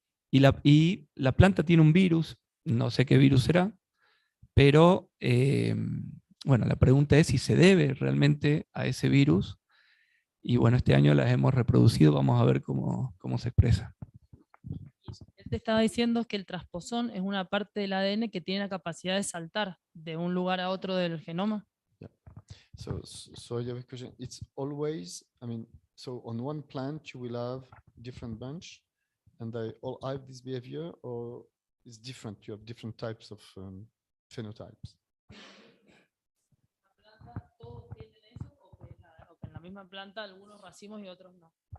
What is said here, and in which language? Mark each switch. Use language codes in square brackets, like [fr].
[es] Y la planta tiene un virus, no sé qué virus será, pero bueno, la pregunta es si se debe realmente a ese virus. Y bueno, este año las hemos reproducido, vamos a ver cómo se expresa. Él te estaba diciendo que el transposón es una parte del ADN que tiene la capacidad de saltar de un lugar a otro del genoma. [en] Yeah. So you have a question. It's always, I mean, so on one plant you will have different bunch, and they all have this behavior, or it's different. You have different types of phenotypes. [es] ¿Todos tienen eso o que en la misma planta algunos racimos y otros no?